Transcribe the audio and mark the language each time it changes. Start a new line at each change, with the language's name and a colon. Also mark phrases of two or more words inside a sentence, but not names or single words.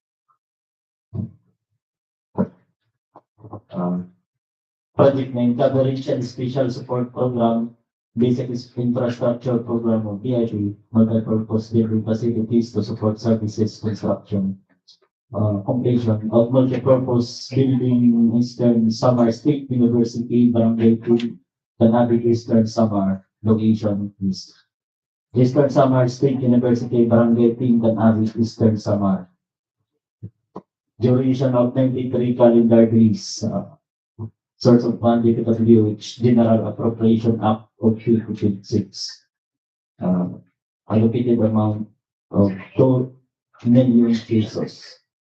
English: Project name, Coverage and Special Support Program, Basic Infrastructure Program of BIP, Multipurpose Building Facilities to Support Services Construction. Completion of multipurpose building Eastern Samar State University, Barangay 2, Can-Avid Eastern Samar, location is Eastern Samar State University, Barangay 2, Can-Avid Eastern Samar. Duration of 93 calendar days. Source of fund, DPWH, General Appropriation Act of 2026. Allocated amount of 2 million pesos.